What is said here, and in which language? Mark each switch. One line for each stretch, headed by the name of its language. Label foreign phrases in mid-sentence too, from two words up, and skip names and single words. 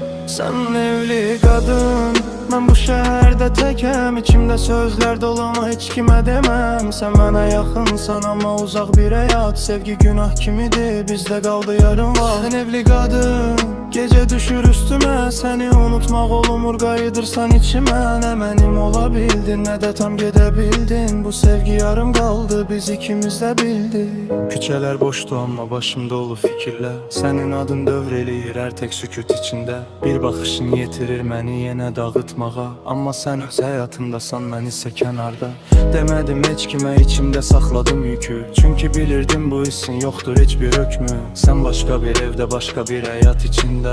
Turkish: Sen evli kadın, ben bu şehirde tekəm.
Azerbaijani: İçimdə sözlər dolu ama heç kimə deməm. Sen mənə yaxınsan ama uzaq bir həyat. Sevgi günah kimidir, bizdə qaldı yarım var.
Turkish: Sen evli kadın, gece düşür üstüme.
Azerbaijani: Seni unutmaq olmur, qayıdırsan içime. Ne mənim ola bildin, ne de tam gedebildin.
Turkish: Bu sevgi yarım kaldı, biz ikimiz de bildik.
Azerbaijani: Küçələr boşdu ama başım dolu fikirlər. Senin adın dövr eləyir hər tek sükut içində. Bir baxışın yetirir məni yenə dağıtmağa. Amma sən öz həyatımdasan, mən isə kənarda. Demədim heç kimə, içimdə saxladım yükü. Çünki bilirdim bu hissin yoxdur heç bir hökmü. Sən başqa bir evdə, başqa bir həyat içində.